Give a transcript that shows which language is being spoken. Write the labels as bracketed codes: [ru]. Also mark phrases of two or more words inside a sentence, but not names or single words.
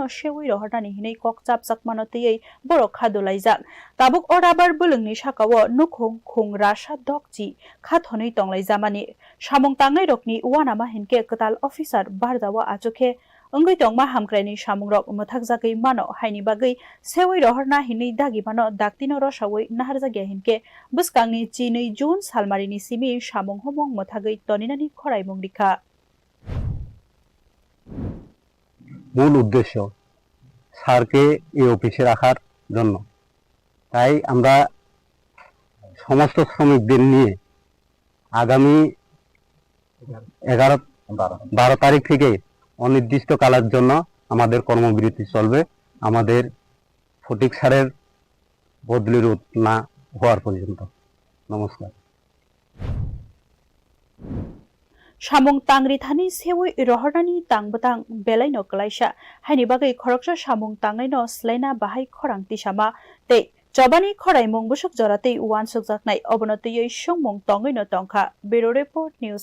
[trp] Shewoi Rohornani Hinai Kok Chap Sakmanotei Borok Khadulaijak Tabuk Orabar Bulungni Shakawo Nukhung Khung Rasha Dokji Khathonei Tonglai Jamani Shamong Tangnai Rokni Wanama Hinke Katal Officer Bardawa Achokhe Ongoi Tongma Hamkraini Shamong Rok Muthakjagai Mano Haini Bagai Shewoi Rohorna Hinai Dagi Mano Daktino Roshawoi Naharjagya Hinke Buskangni Chinui June Salmarini Simi Shamong Humong Muthagai Toninani Khorai Mungdikha [bn] মূল উদ্দেশ্য স্যারকে এই অফিসে রাখার জন্য তাই আমরা সমস্ত শ্রমিকদের নিয়ে আগামী 11-12 তারিখ থেকে অনির্দিষ্ট কালের জন্য আমাদের কর্মবিরতি চলবে আমাদের ফটিক স্যারের বদলি রোধ না হওয়ার পর্যন্ত নমস্কার [trp] Shamong Tangri Thani Shewoi Rohornani Tangbatang Belaino Klaisha Haini Bagai Khoroksa Shamong Tangnai no Slaina Bahai Khorang Tishama Te Jobani Khorai Mong Busuk Jorate Wan Sukjaknai Obonotei Shongmong Tongai no Tongkha Bureau Report News